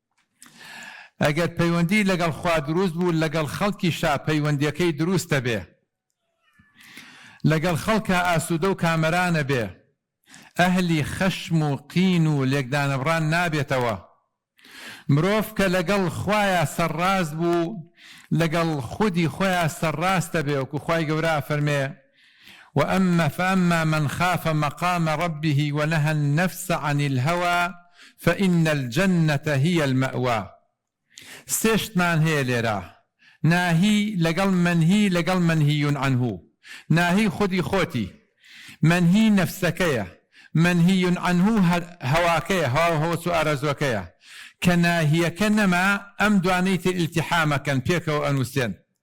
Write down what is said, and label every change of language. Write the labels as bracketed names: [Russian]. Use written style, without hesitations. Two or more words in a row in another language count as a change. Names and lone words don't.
[Central Kurdish] ئەگەر پەیوەندی لەگەڵ خوا دروست بوو، لەگەڵ خەڵکیشا پەیوەندیەکەی دروستە بێ، لەگەڵ خەڵکە ئاسوودە و کامەرانە بێ، ئەهلی خەشم و قین و لێکدانەبڕان نابێتەوە. مرۆڤ کە لەگەڵ خوایە سەرڕاست بوو، لەگەڵ خودی خۆیان سەرڕاستە بێ، وەکو خوای گەورە فەرمێ: [Arabic] فأما من خاف مقام ربه ونهى النفس عن الهوى فإن الجنة هي المأوى. [Central Kurdish] سێشتمان هەیە لێرە: ناهی لەگەڵ منهی، لەگەڵ [Arabic] منهی عنه. [Central Kurdish] ناهی خودی خۆتی، منهی نەفسەکەیە، [Arabic] منهی عنه [Central Kurdish] هەواکەیە، هەوەس و ئارەزوەکەیە. کە ناهیەکە نەما، ئەم دوانەی تر ئیلتیحامەکەن، پێکەوە ئەنووسێن.